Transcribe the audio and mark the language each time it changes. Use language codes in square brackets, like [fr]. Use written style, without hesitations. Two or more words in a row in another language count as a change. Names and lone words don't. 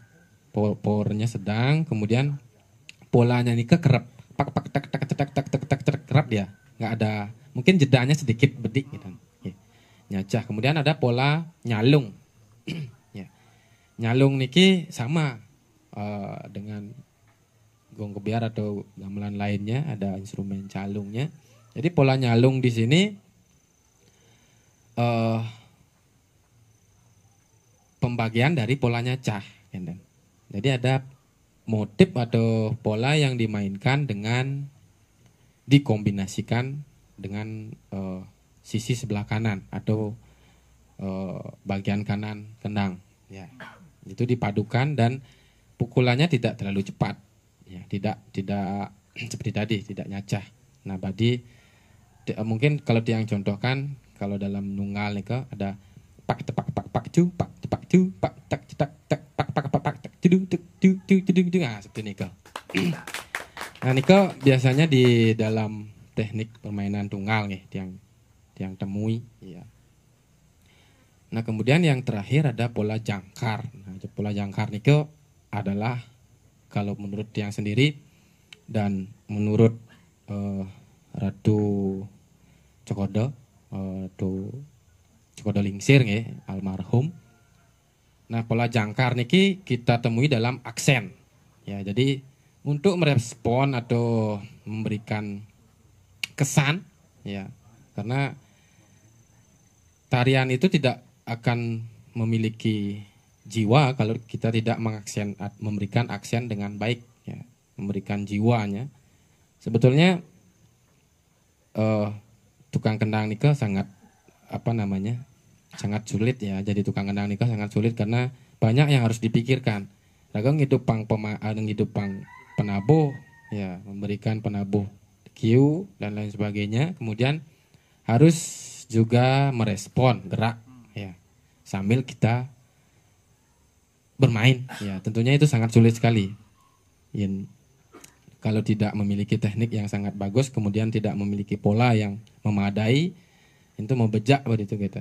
[id] Powernya sedang, kemudian polanya ini kerap, kerap dia, nggak ada, mungkin jedanya sedikit bedik gitu. Nyacah, kemudian ada pola nyalung, ya. Nyalung niki sama dengan gong kebiar atau gamelan lainnya, ada instrumen calungnya. Jadi pola nyalung di sini pembagian dari pola nyacah, gitu. Jadi ada motif atau pola yang dimainkan dengan dikombinasikan dengan sisi sebelah kanan atau bagian kanan kendang. Ya, itu dipadukan dan pukulannya tidak terlalu cepat. Ya, tidak seperti tadi, tidak nyacah. Nah, mungkin kalau yang contohkan kalau dalam nunggal nih ada pak tepak pak pak cu pak tepak cu pak tak cetak tak pak pak pak pak tak cedung tuk tuk tuk cedung tuk. Nah, seperti ini. Nah, Niko biasanya di dalam teknik permainan tunggal nih yang temui ya. Nah, kemudian yang terakhir ada pola jangkar. Nah, pola jangkar Niko adalah kalau menurut yang sendiri dan menurut Ratu Cokodo Cokodo Lingsir nggih, almarhum. Nah, pola jangkar niki kita temui dalam aksen. Ya, jadi untuk merespon atau memberikan kesan ya, karena tarian itu tidak akan memiliki jiwa kalau kita tidak memberikan aksen dengan baik ya, memberikan jiwanya. Sebetulnya tukang kendang nika sangat sangat sulit ya. Jadi tukang kendang nika sangat sulit karena banyak yang harus dipikirkan. [ban] Dagang ngidupang penabuh [id] ya, memberikan penabuh cue dan lain sebagainya. Kemudian harus juga merespon gerak ya sambil kita bermain ya. Tentunya itu sangat sulit sekali. Kalau tidak memiliki teknik yang sangat bagus, kemudian tidak memiliki pola yang memadai, itu mau bejak begitu kita.